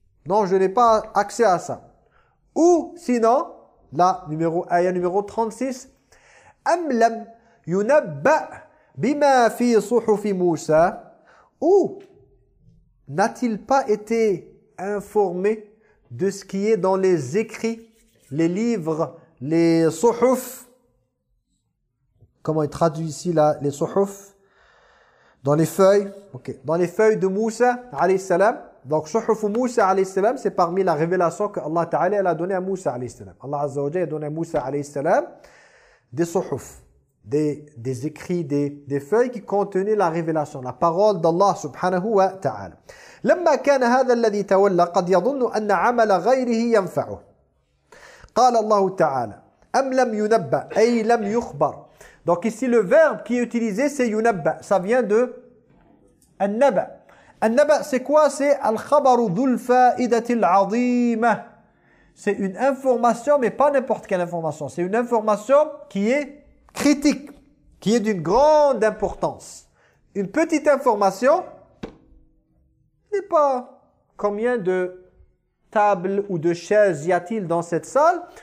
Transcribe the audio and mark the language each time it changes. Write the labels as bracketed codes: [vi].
[fr] Non, je n'ai pas accès à ça. Ou sinon, là, numéro 36, « [ar] Am lam yunabba' bima fi suhufi Musa [fr] » ou « N'a-t-il pas été informé de ce qui est dans les écrits, les livres » les suhuf, comment il traduit ici là, les suhuf, dans les feuilles, ok, dans les feuilles de Moussa, alayhi salam. Donc suhuf Moussa, alayhi salam, c'est parmi la révélation que Allah Ta'ala a donné à Moussa, alayhi salam. Allah Azza wa Jalla a donné à Moussa, alayhi salam, des suhuf, des écrits, des feuilles qui contenaient la révélation, la parole d'Allah subhanahu wa ta'ala. [ar] لما كان هذا الذي تولى قد يظن أن عمل غيره ينفعه. قال الله تعالى أم لم ينبأ أي لم يخبر. [fr] Donc ici le verbe qui est utilisé c'est ينبأ, ça vient de النبأ. النبأ c'est quoi? C'est [ar] الخبر ذو الفائدة العظيمة. [fr] C'est une information, mais pas n'importe quelle information, c'est une information qui est critique, qui est d'une grande importance. Une petite information n'est pas combien de table ou de chaise y a-t-il dans cette salle?